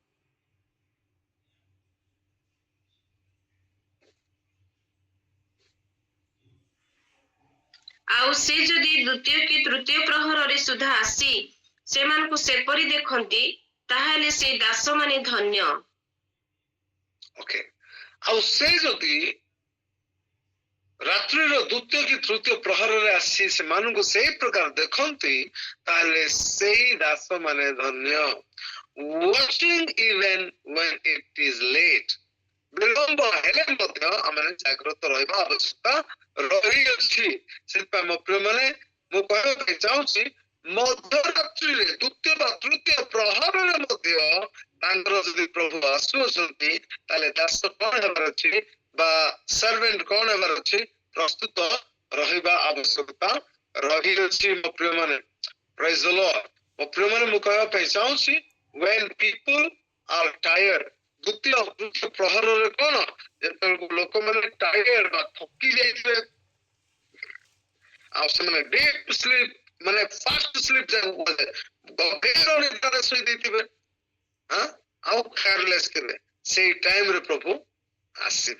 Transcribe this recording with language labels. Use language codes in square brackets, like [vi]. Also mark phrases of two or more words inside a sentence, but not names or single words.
[or] ଆଉ ସେ ଯଦି ଦ୍ୱିତୀୟ କି ତୃତୀୟ ପ୍ରହରରେ ସୁଦ୍ଧା ଆସି ସେମାନଙ୍କୁ ସେପରି ଦେଖନ୍ତି ତାହେଲେ ସେ ଦାସମାନେ ଧନ୍ୟ। ଓକେ ଆଉ ସେ ଯଦି ରାତ୍ରିର ଦ୍ୱିତୀୟ କି ତୃତୀୟ ପ୍ରହରରେ ଆସି ସେମାନଙ୍କୁ ସେଇ ପ୍ରକାର ଦେଖନ୍ତି ତାହେଲେ ସେଇ ଦାସ ମାନେ ଧନ୍ୟ। [en] Watching even when it is late। [or] ବିଳମ୍ବ ହେଲେ ମଧ୍ୟ ଆମେ ଜାଗ୍ରତ ରହିବା ଆବଶ୍ୟକତା ରହିଅଛି। ସେଥିପାଇଁ ମୋ ପ୍ରିୟ ମାନେ ମୁଁ କହିବା ପାଇଁ ଚାହୁଁଛି ମଧ୍ୟରାତ୍ରିରେ ଦ୍ୱିତୀୟ ବା ତୃତୀୟ ପ୍ରହରରେ ମଧ୍ୟ ତାଙ୍କର ଯଦି ପ୍ରଭୁ ଆସୁଅଛନ୍ତି ତାହେଲେ ଦାସ କଣ ହେବାର ଅଛି ବା ସର୍ଭେଣ୍ଟ କଣ ହେବାର ଅଛି, ପ୍ରସ୍ତୁତ ରହିବା ଆବଶ୍ୟକତା ରହିଅଛି। ମୋ ପ୍ରିୟ ମାନେ, [en] praise the Lord. [or] ମୋ ପ୍ରିୟ ମାନେ, ମୁଁ କହିବା ପାଇଁ ଚାହୁଁଛି [en] when people are tired, [or] ଦ୍ୱିତୀୟ ତୃତୀୟ ପ୍ରହରରେ କଣ, ଯେତେବେଳକୁ ଲୋକମାନେ ଟାୟାର୍ଡ ବା ଥକି ଯାଇଥିବେ ଆଉ ସେମାନେ [en] deep sleep [or] ମାନେ [en] fast sleep [or] ଯାହାକୁ କୁହାଯାଏ, ଗଭୀର ନିଦ୍ରାରେ ଶୋଇ ଦେଇଥିବେ ଆଉ କେୟାରଲେସ୍ ଥିବେ, ସେଇ ଟାଇମରେ ପ୍ରଭୁ ଆସିବେ।